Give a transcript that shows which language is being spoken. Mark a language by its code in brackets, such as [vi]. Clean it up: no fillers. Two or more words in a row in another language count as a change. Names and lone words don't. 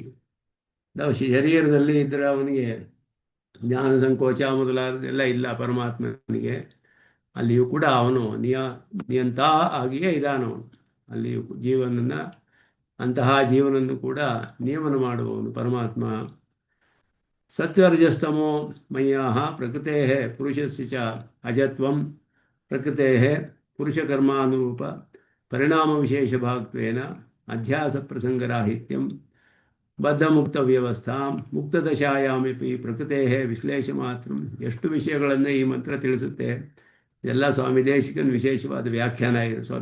[kn] ಶರೀರದಲ್ಲಿ ಇದ್ದರೆ ಅವನಿಗೆ ಜ್ಞಾನ ಸಂಕೋಚ ಮೊದಲಾದದೆಲ್ಲ ಇಲ್ಲ ಪರಮಾತ್ಮನಿಗೆ. ಅಲ್ಲಿಯೂ ಕೂಡ ಅವನು ನಿಯಂತ ಆಗಿಯೇ ಇದ್ದಾನವನು. ಅಲ್ಲಿಯೂ ಜೀವನನ್ನು ಅಂತಹ ಜೀವನನ್ನು ಕೂಡ ನಿಯಮನ ಮಾಡುವವನು ಪರಮಾತ್ಮ. [sa] ಸತ್ವರಜಸ್ತಮೋ ಮಯ್ಯಾಹ ಪ್ರಕೃತೆ ಪುರುಷಸ್ಯ ಚ ಅಜತ್ವಂ ಪ್ರಕೃತೆ ಪುರುಷಕರ್ಮಾನುರೂಪ ಪರಿಣಾಮ ವಿಶೇಷ ಭಾಗತ್ವೇನ ಅಧ್ಯಾಸ ಪ್ರಸಂಗರಾಹಿತ್ಯಂ ಬದ್ಧ ಮುಕ್ತ ವ್ಯವಸ್ಥಾ ಮುಕ್ತದಶಾಯಾಮಪಿ ಪ್ರಕೃತೆ ವಿಶ್ಲೇಷ ಮಾತ್ರ. [kn] ಎಷ್ಟು ವಿಷಯಗಳನ್ನು ಈ ಮಂತ್ರ ತಿಳಿಸುತ್ತೆ. ಎಲ್ಲ ಸ್ವಾಮಿ ದೇಶಿಕನ್ ವಿಶೇಷವಾದ ವ್ಯಾಖ್ಯಾನ ಇದೆ.